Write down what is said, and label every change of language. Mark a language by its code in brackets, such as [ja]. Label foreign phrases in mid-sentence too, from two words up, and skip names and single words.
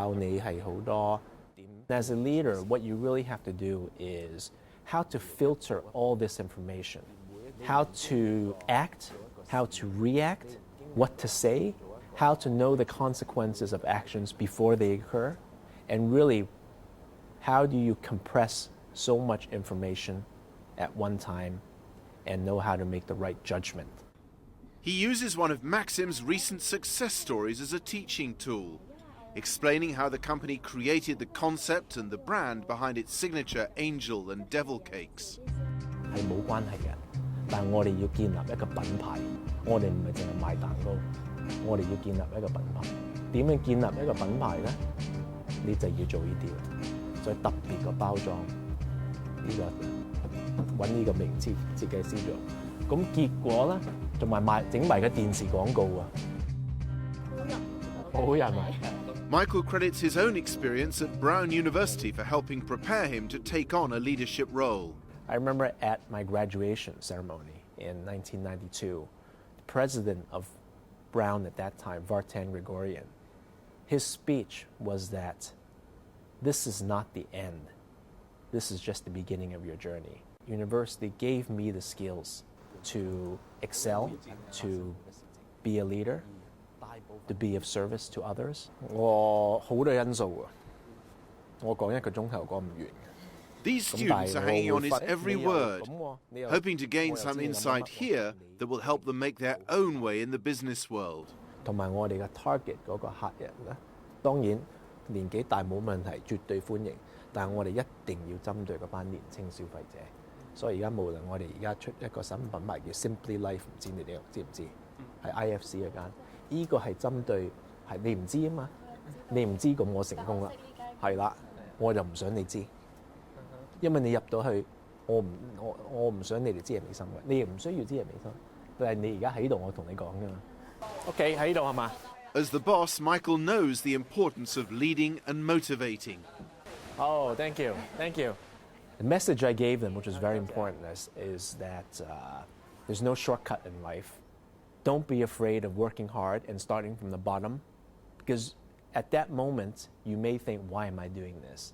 [en] As a leader, what you really have to do is how to filter all this information, how to act, how to react, what to say, how to know the consequences of actions before they occur, and really, how do you compress so much information at one time and know how to make the right judgment. He uses one of Maxim's recent success stories as a teaching tool, explaining how the company created the concept and the brand behind its signature angel and devil cakes. [yue] 係冇關係嘅，但我哋要建立一個品牌，我哋唔係淨係賣蛋糕，我哋要建立一個品牌。點樣建立一個品牌呢？你就要做呢啲啦，再特別個包裝，揾呢個名設計師做。咁結果呢，仲埋整埋個電視廣告啊！好人啊！ [en] Michael credits his own experience at Brown University for helping prepare him to take on a leadership role. I remember at my graduation ceremony in 1992, the president of Brown at that time, Vartan Gregorian, his speech was that this is not the end. This is just the beginning of your journey. University gave me the skills to excel, to be a leader, to be of service to others. [yue] 我好多因素啊，我講1個鐘頭講唔完。 [en] These students are hanging on his every word, hoping to gain some insight here that will help them make their own way in the business world. [yue] 同埋我哋嘅 target 嗰個客人咧，當然年紀大冇問題，絕對歡迎。但係我哋一定要針對嗰班年輕消費者。所以而家無論我哋而家出一個新品牌叫 Simply Life，唔知你哋知唔知？係 IFC 嗰間，依個係針對係你唔知啊嘛，你唔知咁我成功啦，係啦，我就唔想你知，因為你入到去，我唔想你哋知係美心嘅，你亦唔需要知係美心，但係你而家喺度，我同你講㗎嘛。OK 喺度係嘛？ [en] As the boss, Michael knows the importance of leading and motivating. Oh, thank you, thank you. The message I gave them, which was very important, is that there's no shortcut in life. Don't be afraid of working hard and starting from the bottom, because at that moment you may think, why am I doing this?